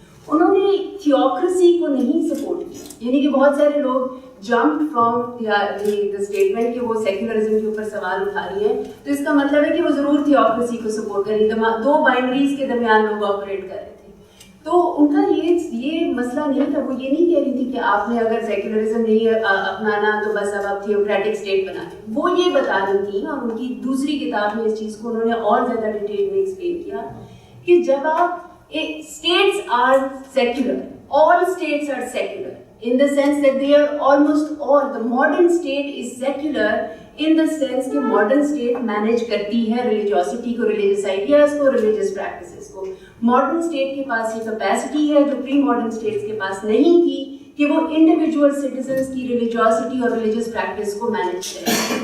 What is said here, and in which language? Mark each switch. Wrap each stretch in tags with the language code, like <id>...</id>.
<hi>उन्होंने थियोक्रेसी को नहीं सपोर्ट किया, यानी कि बहुत सारे लोग</hi> <en>jump from the statement</en> <hi>कि वो सेक्युलरिज्म के ऊपर सवाल उठा रही है तो इसका मतलब है कि वो ज़रूर थियोक्रेसी को सपोर्ट कर रही है, दो बाइनरीज के दरमियान लोग ऑपरेट कर रहे थे। तो उनका ये मसला नहीं था, वो ये नहीं कह रही थी कि आपने अगर सेक्युलरिज्म नहीं अपनाना तो बस अब आप थियोक्रेटिक स्टेट बना दें, वो ये बता रही थी। और उनकी दूसरी किताब में इस चीज़ को उन्होंने और ज़्यादा डिटेल में एक्सप्लेन किया कि जब आप</hi> <en>states are secular, all states are secular in the sense that they are almost all, the modern state is secular in the sense</en> <hi>कि modern state manage करती है religiosity को, religious ideas को, religious practices को। modern state के पास ये capacity है जो pre-modern states के पास नहीं थी कि वो</hi> <en>individual citizens</en> <hi>की religiosity और religious practice को manage करें।</hi>